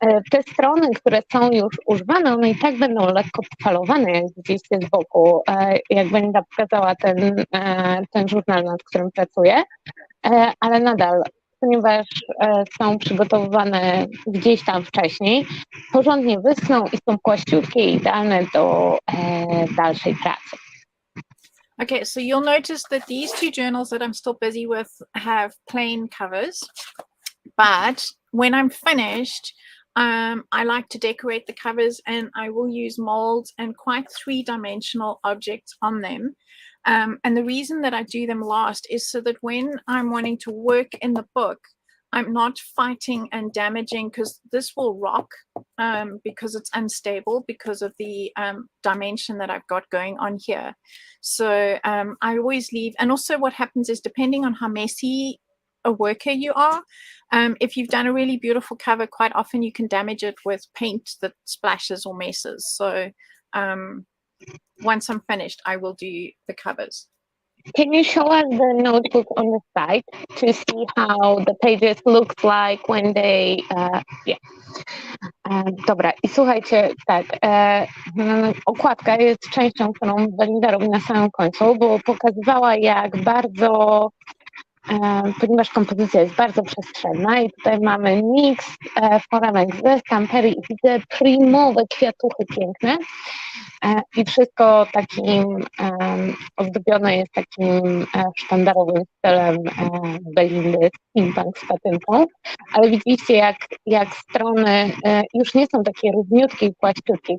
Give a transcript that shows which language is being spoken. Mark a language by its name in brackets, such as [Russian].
[Polish] Te strony, które są już używane, one i tak będą lekko pofalowane, jak widzieliście z boku, jak Belinda pokazała ten żurnal, nad którym pracuję, ale nadal, ponieważ są przygotowywane gdzieś tam wcześniej, porządnie wyschną i są płaściutkie i idealne do dalszej pracy. [English] Okay, so you'll notice that these two journals that I'm still busy with have plain covers, but when I'm finished, I like to decorate the covers and I will use molds and quite three-dimensional objects on them. And the reason that I do them last is so that when I'm wanting to work in the book, I'm not fighting and damaging, because this will rock because it's unstable because of the dimension that I've got going on here. So I always leave, and also what happens is, depending on how messy a worker you are, if you've done a really beautiful cover, quite often you can damage it with paint that splashes or messes. So once I'm finished, I will do the covers. Can you show us the notebook on the side to see how the pages look like when they, yeah. [Polish] Dobra, i słuchajcie, tak, okładka jest częścią, którą Belinda robi na samym końcu, bo pokazywała, jak bardzo, ponieważ kompozycja jest bardzo przestrzenna i tutaj mamy miks foremek ze stampery i widzę primowe kwiatuchy piękne i wszystko takim ozdobione jest takim sztandarowym stylem Belindy, steampunk z patynką, ale widzicie, jak strony już nie są takie równiutkie i płaściutkie.